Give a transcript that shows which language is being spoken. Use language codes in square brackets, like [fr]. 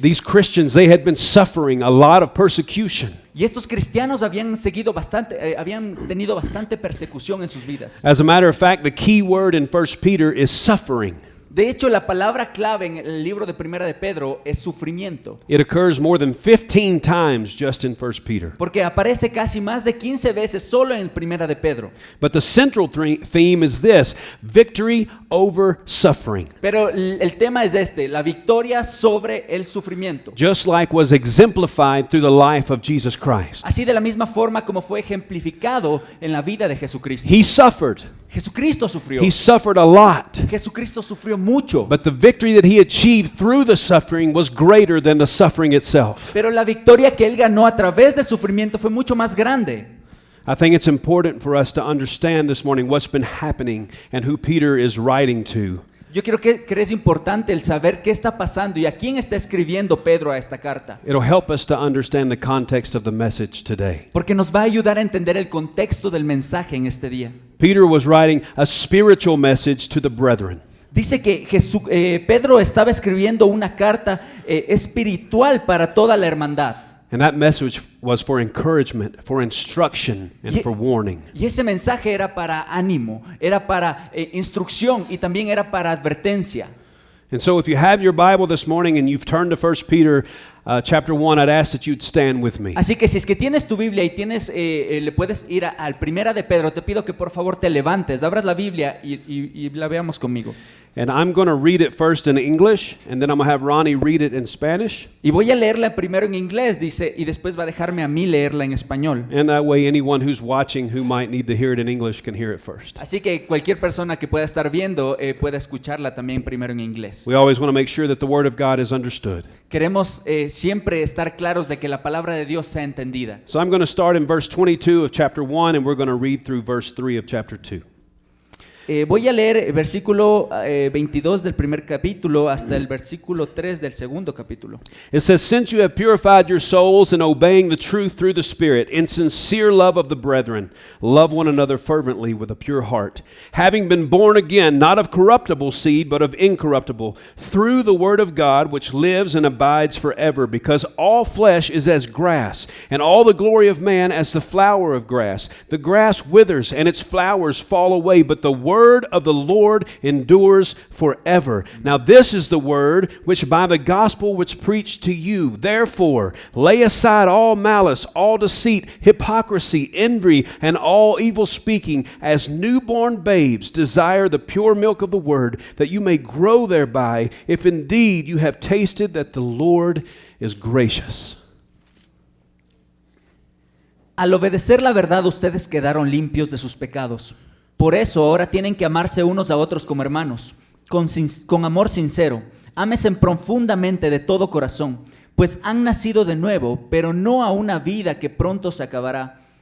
[en] These Christians, they had been suffering a lot of persecution. [es] Y estos cristianos habían tenido bastante persecución en sus vidas. [en] As a matter of fact, the key word in 1 Peter is suffering. [es] De hecho, la palabra clave en el libro de Primera de Pedro es sufrimiento. [en] It occurs more than 15 times just in 1 Peter. [es] Porque aparece casi más de 15 veces solo en Primera de Pedro. [en] But the central theme is this: victory over suffering. [es] Pero el tema es la victoria sobre el sufrimiento. [en] Just like was exemplified through the life of Jesus Christ. [es] Así de la misma forma como fue ejemplificado en la vida de Jesucristo. [en] He suffered. [es] Jesucristo sufrió. [en] He suffered a lot. [es] Jesucristo sufrió mucho. [en] But the victory that he achieved through the suffering was greater than the suffering itself. [es] Pero la victoria que él ganó a través del sufrimiento fue mucho más grande. [en] I think it's important for us to understand this morning what's been happening and who Peter is writing to. [es] Yo creo que es importante el saber qué está pasando y a quién está escribiendo Pedro a esta carta. [en] It'll help us to understand the context of the message today. [es] Porque nos va a ayudar a entender el contexto del mensaje en este día. [en] Peter was writing a spiritual message to the brethren. [es] Dice que Pedro estaba escribiendo una carta espiritual para toda la hermandad. [en] And that message was for encouragement, for instruction, and Ye- for warning. [es] Y ese mensaje era para ánimo, era para instrucción y también era para advertencia. [en] And so if you have your Bible this morning and you've turned to 1 Peter chapter 1, I'd ask that you'd stand with me. [es] Así que si es que tienes tu Biblia y le puedes ir al Primera de Pedro, te pido que por favor te levantes, abras la Biblia y la veamos conmigo. [en] And I'm going to read it first in English, and then I'm going to have Ronnie read it in Spanish. [es] Y voy a leerla primero en inglés, dice, y después va a dejarme a mí leerla en español. [en] And that way anyone who's watching who might need to hear it in English can hear it first. [es] Así que cualquier persona que pueda estar viendo pueda escucharla también primero en inglés. [en] We always want to make sure that the Word of God is understood. [es] Queremos siempre estar claros de que la palabra de Dios sea entendida. [en] So I'm going to start in verse 22 of chapter 1, and we're going to read through verse 3 of chapter 2. [es] Voy a leer el versículo 22 del primer capítulo hasta el versículo 3 del segundo capítulo. [en] It says, "Since you have purified your souls in obeying the truth through the Spirit, in sincere love of the brethren, love one another fervently with a pure heart, having been born again, not of corruptible seed, but of incorruptible, through the word of God, which lives and abides forever, because all flesh is as grass, and all the glory of man as the flower of grass. The grass withers, and its flowers fall away, but the word of the Lord endures forever. Now this is the word which by the gospel was preached to you. Therefore, lay aside all malice, all deceit, hypocrisy, envy, and all evil speaking. As newborn babes, desire the pure milk of the word, that you may grow thereby, if indeed you have tasted that the Lord is gracious." [es] Al obedecer la verdad, ustedes quedaron limpios de sus pecados. Por eso ahora tienen que amarse unos a otros como hermanos, con amor sincero. Ámense profundamente de todo corazón, pues han nacido de nuevo, pero no a una vida que pronto se acabará.